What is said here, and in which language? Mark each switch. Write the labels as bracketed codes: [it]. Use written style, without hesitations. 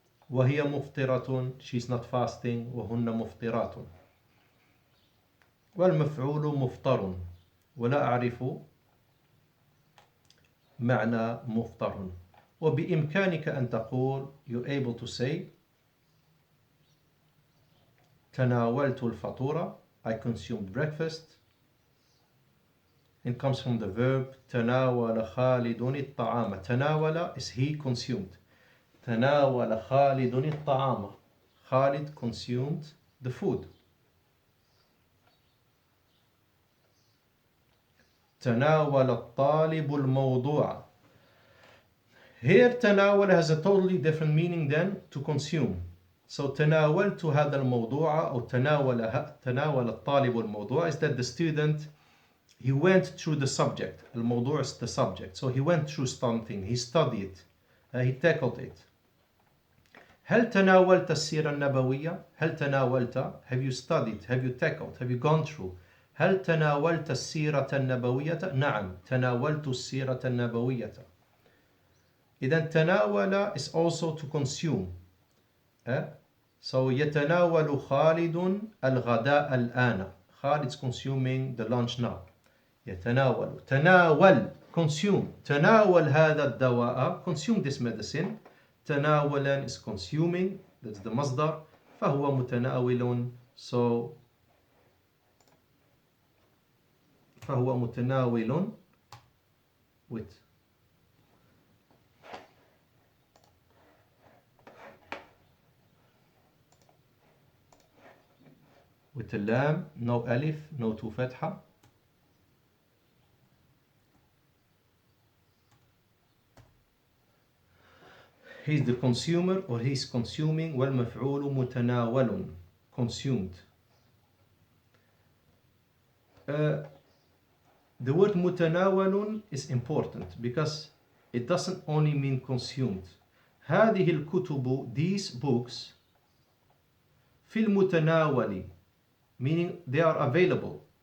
[ar] وهي مفطرة, [en] she's not fasting. [ar] وهن مفطرات. والمفعول مفطر, ولا أعرف معنى مفطر. وبإمكانك أن تقول, [en] you're able to say, [ar] تناولت الفطور, [en] I consumed breakfast. It comes from the verb [ar] تناول خالد الطعام. [en] تناول is he consumed. [ar] تناول خالد الطعام. [en] Khalid consumed the food. [ar] تناول الطالب الموضوع. [en] Here تناول has a totally different meaning than to consume. So [ar] تناولت هذا الموضوع أو تناول الطالب الموضوع [en] is that the student he went through the subject. الموضوع is the subject. So he went through something. He studied. He tackled it. [ar] هل تناولت السيرة النبوية؟ هل تناولت? [en] Have you studied? Have you tackled? Have you gone through? [ar] هل تناولت السيرة النبوية؟ نعم تناولت السيرة النبوية. إذا تناول [en] is also to consume. So [ar] يتناول خالد الغداء الآن. [en] Khalid is consuming the lunch now. [ar] يتناول. [en] تناول consume. [ar] تناول هذا الدواء. [en] Consume this medicine. [ar] تناولا [en] is consuming. That's the مصدر. [ar] فهو متناول. [en] So [ar] فهو متناول [en] with اللام, no alif, no two فتحة. He's the consumer or he's consuming. [ar] والمفعول متناول, [en] consumed. The word متناول is important because it doesn't only mean consumed. [ar] هذه الكتب, [en] these books, [ar] في المتناول, [en] meaning they are available.